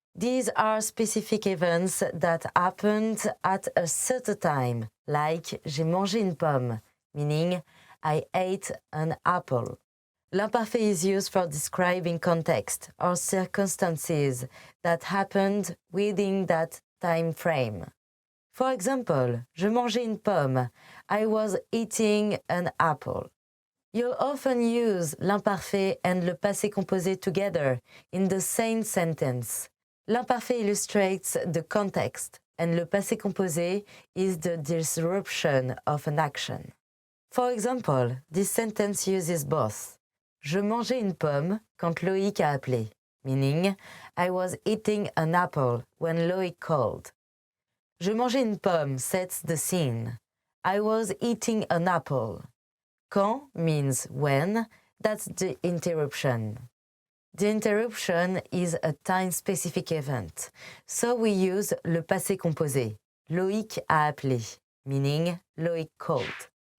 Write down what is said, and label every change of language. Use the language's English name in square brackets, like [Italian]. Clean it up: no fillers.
[English] These are specific events that happened at a certain time, like [French] j'ai mangé une pomme, [English] meaning I ate an apple. L'imparfait is used for describing context or circumstances that happened within that time frame. For example, [French] je mangeais une pomme. [English] I was eating an apple. You'll often use l'imparfait and le passé composé together in the same sentence. L'imparfait illustrates the context, and le passé composé is the disruption of an action. For example, this sentence uses both. [French] Je mangeais une pomme quand Loïc a appelé, [English] meaning I was eating an apple when Loïc called. [French] Je mangeais une pomme [English] sets the scene. I was eating an apple. Quand means when, that's the interruption. The interruption is a time-specific event, so we use le passé composé. [French] Loïc a appelé, [English] meaning Loïc called.